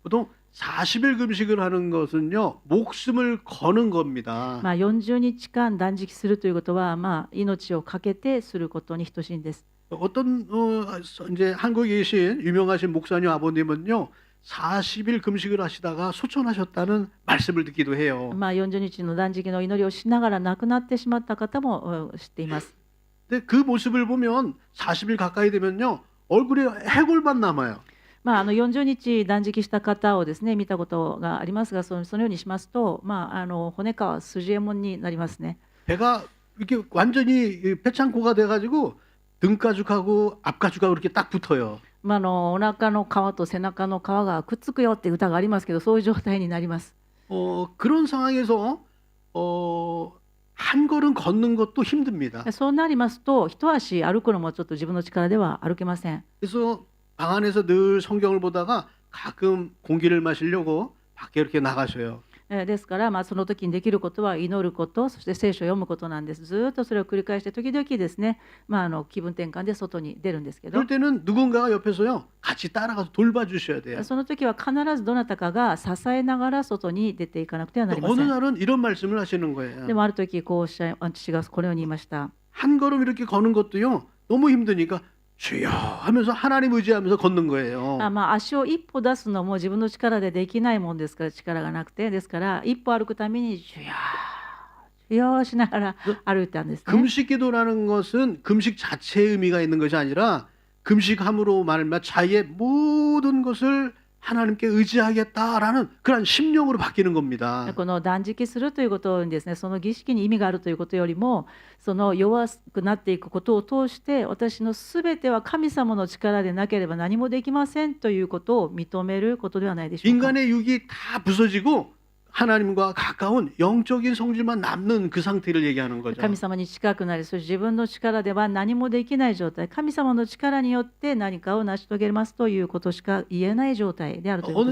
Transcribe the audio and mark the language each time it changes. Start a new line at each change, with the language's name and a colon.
Korean: 보통 40일 금식을 하는 것은요, 목숨을 거는 겁니다.
Japanese: 40日間断食するということは命を懸けてすることに等しいんです。
Korean: 어떤 이제 한국에 계신 유명하신 목사님 아버님은요, 40일 금식을 하시다가 소천하셨다는 말씀을 듣기도 해요.
Japanese: 40日の断食の祈りをしながら亡くなってしまった方も知っています。
Korean: 근데 그 모습을 보면 40일 가까이 되면요, 얼굴에 해골만 남아요.
Japanese: 40日断食した方をですね見たことがありますがそのようにしますと、骨か筋右衛門になりますね。
Korean: 배가 이렇게 완전히 배창고가 돼가지고 등가죽하고 앞가죽하고 이렇게 딱 붙어요.
Japanese: お腹の皮と背中の皮がくっつくよって歌がありますけどそういう状態になります。
Korean: 그런 상황에서 한 걸음 걷는 것도 힘듭니다.
Japanese: そうなりますと一足歩くのもちょっと自分の力では歩けません。
Korean: 그래서 방 안에서 늘 성경을 보다가 가끔 공기를 마시려고 밖에 이렇게 나가셔요.
Japanese: ですからその時にできることは祈ることそして聖書を読むことなんです。ずっとそれを繰り返して時々ですね、気分転換で外に出るんですけど
Korean: 그럴 때는 누군가가 옆에서요 같이 따라가서 돌봐주셔야 돼요.
Japanese: その時は必ずどなたかが支えながら外に出ていかなくてはなりま
Korean: 어느 날은 이런 말씀을 하시는 거예요.
Japanese: でもある時父がこのように言いました。
Korean: 한 걸음 이렇게 걷는 것도요 너무 힘드니까 주여 하면서 하나님 의지하면서 걷는 거예요.
Japanese: 足を一歩出すのも自分の力でできないもんですから力がなくてですから一歩歩くために主よ主よしながら歩いたんですね。
Korean: 금식기도라는 것은 금식 자체의 의미가 있는 것이 아니라 금식함으로 말미암아 자기의 모든 것을 하나님께 의지하겠다라는 그런 심령으로 바뀌는 겁니다.
Japanese: この断食するということにですねその儀式に意味があるということよりもその弱くなっていくことを通して私のすべては神様の力でなければ何もできませんということを認めることではないでしょうか。
Korean: 인간의 육이 다 부서지고 하나님과 가까운 영적인 성질만 남는 그 상태를 얘기하는 거죠.
Japanese: 神様に近くなりそして自分の力では何もできない状態神様の力によって何かを成し遂げますということしか言えない状態であるというこ